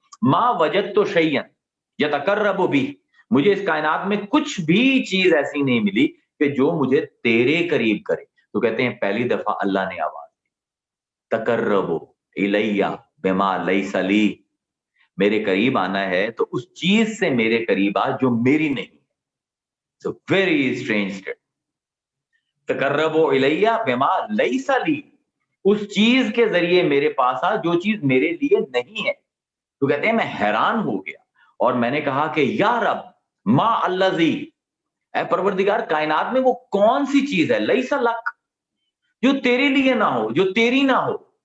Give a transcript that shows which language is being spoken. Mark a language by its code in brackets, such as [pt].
[ar] ما وجدت شیئا یتقرب بہ، [ur] مجھے اس کائنات میں کچھ بھی چیز ایسی نہیں ملی کہ جو مجھے تیرے قریب کرے. تو کہتے ہیں پہلی دفعہ اللہ نے آواز دی، [ar] تقرب الیہ بما لیس لی، [ur] میرے قریب آنا ہے تو اس چیز سے میرے قریب آ جو میری نہیں. [en] So very strange statement. [ar] تقربوا الیہ بما لیس لی، [ur] اس چیز کے ذریعے میرے پاس آ جو چیز میرے لیے نہیں ہے. تو کہتے ہیں میں حیران ہو گیا اور میں نے کہا کہ [ar] یا رب ما الذی، [ur] اے پروردگار کائنات میں وہ کون سی چیز ہے [ar] لیس لک [ur] جو تیرے لیے نہ ہو، جو تیری نہ ہو.